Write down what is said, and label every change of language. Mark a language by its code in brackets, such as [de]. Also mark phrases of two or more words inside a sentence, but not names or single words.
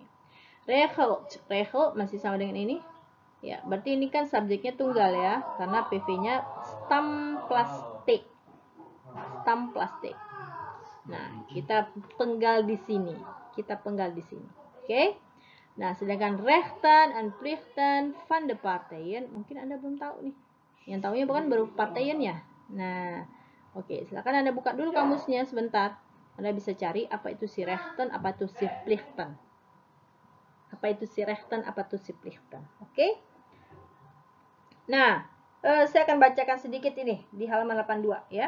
[id] Regelt masih sama dengan ini. Ya, berarti ini kan subjeknya tunggal ya, karena PV-nya [nl] stam plus T. Stam plus T. [id] Nah, kita penggal di sini. Kita penggal di sini. Oke? Nah, sedangkan [nl] rechten en plichten van de partijen, [id] mungkin Anda belum tahu nih. Yang tahunya bukan baru partijen ya. Nah, oke, silakan Anda buka dulu kamusnya sebentar. Anda bisa cari apa itu si rechten, apa itu si plichten. Apa itu si rechten, apa itu si plichten. Oke? Nah, saya akan bacakan sedikit ini di halaman 82 ya.